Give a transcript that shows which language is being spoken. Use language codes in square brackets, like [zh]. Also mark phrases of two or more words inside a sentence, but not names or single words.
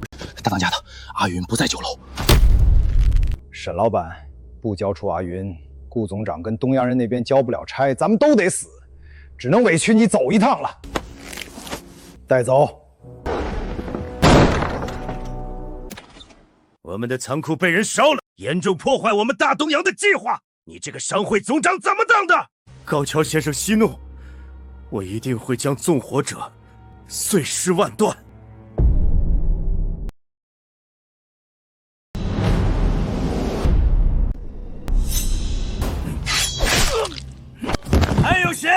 [zh] 大當家的，阿云不在酒樓。沈老板不交出阿云，顧總長跟東洋人那邊交不了差，咱們都得死，只能委屈你走一趟了。帶走。我們的倉庫被人燒了，嚴重破壞我們大東洋的計劃。你這個商會總長怎麼當的？高橋先生息怒，我一定會將縱火者碎屍萬段。还有誰？